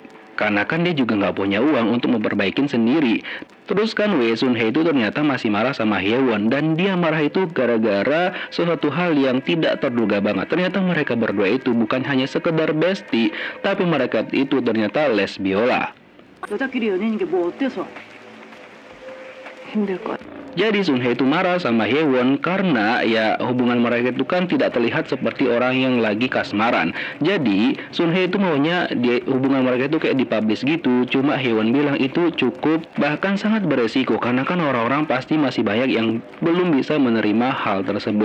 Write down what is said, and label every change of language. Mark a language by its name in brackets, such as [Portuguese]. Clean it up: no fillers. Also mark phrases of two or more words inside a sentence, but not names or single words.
[Indonesian] Karena kan dia juga nggak punya uang untuk memperbaikin sendiri. Terus kan Sun Hye itu ternyata masih marah sama Hyewon. Dan dia marah itu gara-gara sesuatu hal yang tidak terduga banget. Ternyata mereka berdua itu bukan hanya sekedar bestie, tapi mereka itu ternyata les biola. [Korean] 여자끼리 연인인 게 뭐 어때서? 힘들 것. [Indonesian] Jadi Sun Hye itu marah sama Hyewon karena ya hubungan mereka itu kan tidak terlihat seperti orang yang lagi kasmaran. Jadi Sun Hye itu maunya hubungan mereka itu kayak dipublish gitu. Cuma Hyewon bilang itu cukup, bahkan sangat beresiko, karena kan orang-orang pasti masih banyak yang belum bisa menerima hal tersebut.